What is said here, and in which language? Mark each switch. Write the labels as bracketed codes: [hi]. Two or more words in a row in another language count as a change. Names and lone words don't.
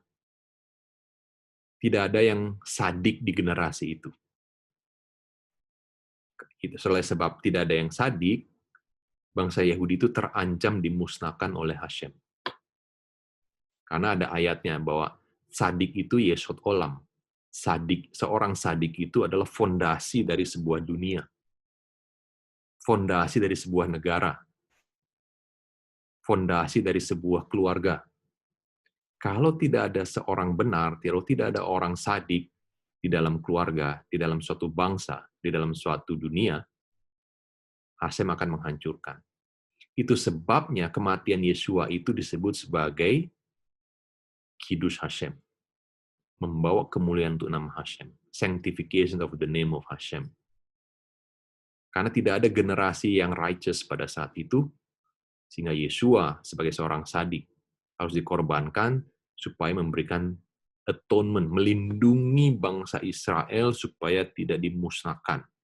[id] Tidak ada yang sadik di generasi itu. Oleh sebab tidak ada yang sadik, bangsa Yahudi itu terancam dimusnahkan oleh Hashem. Karena ada ayatnya bahwa sadik itu [he] יסוד עולם. [id] Seorang sadik itu adalah fondasi dari sebuah dunia. Fondasi dari sebuah negara. Fondasi dari sebuah keluarga. Kalau tidak ada seorang benar, kalau tidak ada orang sadik di dalam keluarga, di dalam suatu bangsa, di dalam suatu dunia, Hashem akan menghancurkan. Itu sebabnya kematian Yeshua itu disebut sebagai [he] קידוש השם. [id] Membawa kemuliaan untuk nama Hashem. [en] Sanctification of the name of Hashem. [id] Karena tidak ada generasi yang righteous pada saat itu, sehingga Yeshua sebagai seorang sadik harus dikorbankan supaya memberikan atonement, melindungi bangsa Israel supaya tidak dimusnahkan.